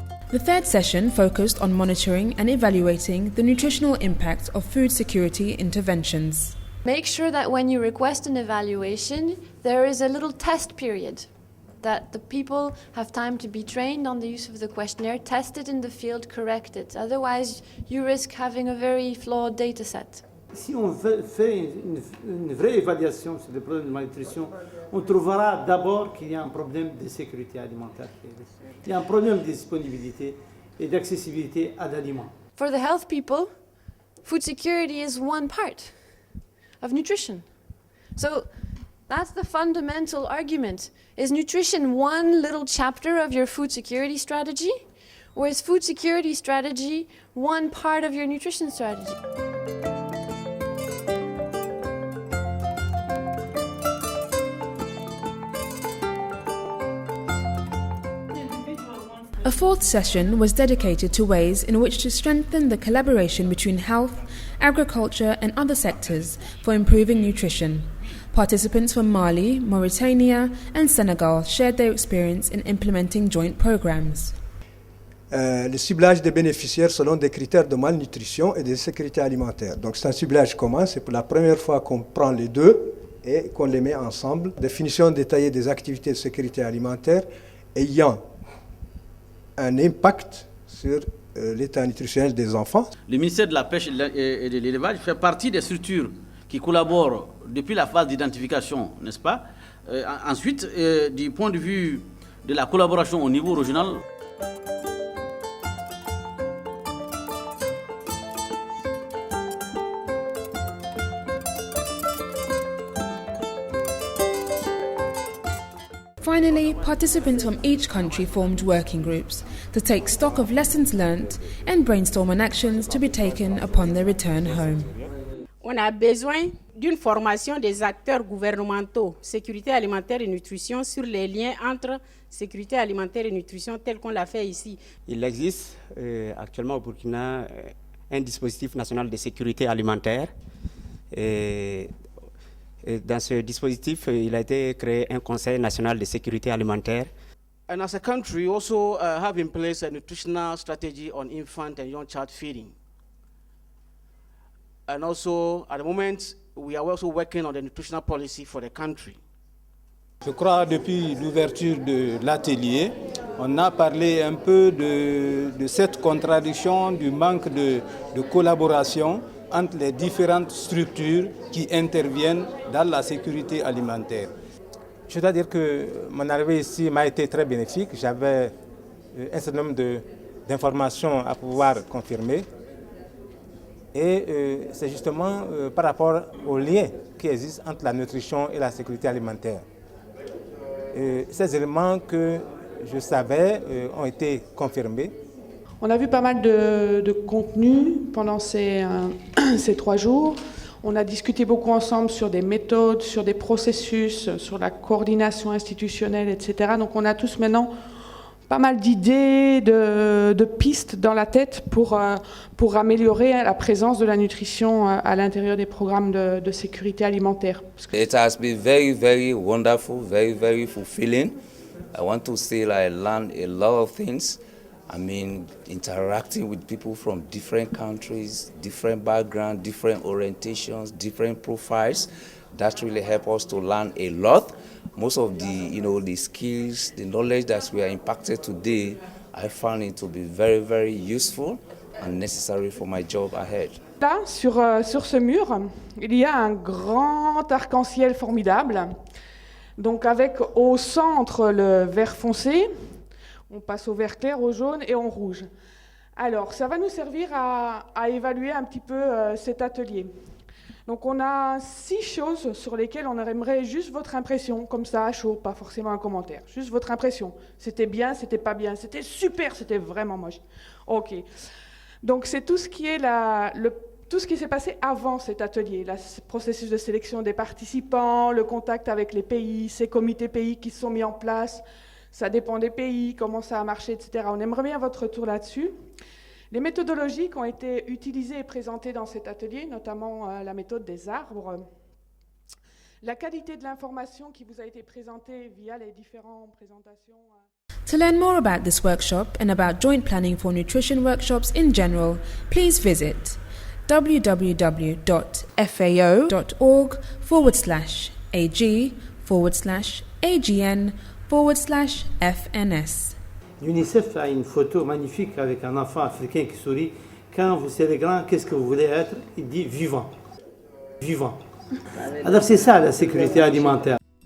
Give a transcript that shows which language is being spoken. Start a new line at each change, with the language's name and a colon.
English: The third session focused on monitoring and evaluating the nutritional impact of food security interventions. Make sure that when you request an evaluation, there is a little test period, that the people have time to be trained on the use of the questionnaire, tested in the field, corrected. Otherwise, you risk having a very flawed data set.
French: Si on fait une vraie évaluation sur le problème de malnutrition, on trouvera d'abord qu'il y a un problème de sécurité alimentaire. Il y a un problème de disponibilité et d'accessibilité à l'aliments.
English: For the health people, food security is one part of nutrition. So that's the fundamental argument. Is nutrition one little chapter of your food security strategy? Or is food security strategy one part of your nutrition strategy? A fourth session was dedicated to ways in which to strengthen the collaboration between health, agriculture and other sectors for improving nutrition. Participants from Mali, Mauritania and Senegal shared their experience in implementing joint programs.
French: Le ciblage des bénéficiaires selon des critères de malnutrition et de sécurité alimentaire. Donc c'est un ciblage commun, c'est pour la première fois qu'on prend les deux et qu'on les met ensemble. Définition détaillée des activités de sécurité alimentaire ayant un impact sur l'état nutritionnel des enfants. Le ministère de la Pêche et de l'Élevage fait partie des structures qui collaborent depuis la phase d'identification, n'est-ce pas? Ensuite, du point de vue de la collaboration au niveau régional,
English: Finally, participants from each country formed working groups to take stock of lessons learnt and brainstorm on actions to be taken upon their return home.
French: On a besoin d'une formation des acteurs gouvernementaux, sécurité alimentaire et nutrition, sur les liens entre sécurité alimentaire et nutrition tel qu'on l'a fait ici. Il existe actuellement au Burkina un dispositif national de sécurité alimentaire. Et dans ce dispositif, il a été créé un Conseil national de sécurité alimentaire.
English: And as a country, we also have in place a nutritional strategy on infant and young child feeding. And also, at the moment, we are also working on the nutritional policy for the country.
French: Je crois depuis l'ouverture de l'atelier, on a parlé un peu de cette contradiction, du manque de collaboration entre les différentes structures qui interviennent dans la sécurité alimentaire. Je dois dire que mon arrivée ici m'a été très bénéfique. J'avais un certain nombre d'informations à pouvoir confirmer. Et c'est justement par rapport aux liens qui existent entre la nutrition et la sécurité alimentaire. Ces éléments que je savais ont été confirmés. On a vu pas mal de contenu pendant ces 3 jours. On a discuté beaucoup ensemble sur des méthodes, sur des processus, sur la coordination institutionnelle, etc. Donc on a tous maintenant pas mal d'idées, de pistes dans la tête pour améliorer la présence de la nutrition à l'intérieur des programmes de sécurité alimentaire.
English: It has been very, very wonderful, very, very fulfilling. I want to say I learned a lot of things. I mean, interacting with people from different countries, different backgrounds, different orientations, different profiles. That really helped us to learn a lot. Most of the skills, the knowledge that we are impacted today, I found it to be very, very useful and necessary for my job ahead.
French: Là, sur ce mur, il y a un grand arc-en-ciel formidable. Donc avec au centre le vert foncé, on passe au vert clair, au jaune et au rouge. Alors, ça va nous servir à évaluer un petit peu cet atelier. Donc, on a 6 choses sur lesquelles on aimerait juste votre impression, comme ça, à chaud, pas forcément un commentaire. Juste votre impression. C'était bien, c'était pas bien, c'était super, c'était vraiment moche. OK. Donc, c'est tout ce qui est tout ce qui s'est passé avant cet atelier, le processus de sélection des participants, le contact avec les pays, ces comités pays qui se sont mis en place. Ça dépend des pays, comment ça a marché, etc. On aimerait bien votre retour là-dessus. Les méthodologies qui ont été utilisées et présentées dans cet atelier, notamment la méthode des arbres, la qualité de l'information qui vous a été présentée via les différentes présentations.
English: To learn more about this workshop and about joint planning for nutrition workshops in general, please visit www.fao.org/ag/AGN/FNS.
French: L'UNICEF a une photo magnifique avec un enfant africain qui sourit. Quand vous serez grand, qu'est-ce que vous voulez être? Il dit vivant. Vivant. Alors c'est ça la sécurité alimentaire.